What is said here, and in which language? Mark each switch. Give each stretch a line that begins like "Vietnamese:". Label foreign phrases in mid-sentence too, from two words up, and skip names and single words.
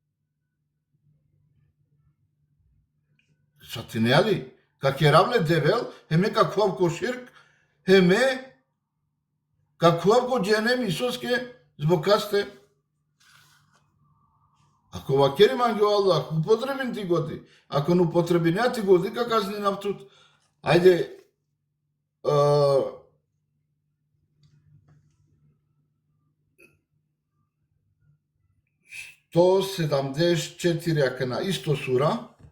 Romany: Сатинеали? Какеравле девел, хеме каквав коширк, хеме каквав го дженем Исуске збокасте. Ако вакери манги Аллах, употребин ти годи. Ако не употребин ја ти годи, как казни нафтут. Ајде, 174 акана, исто сура.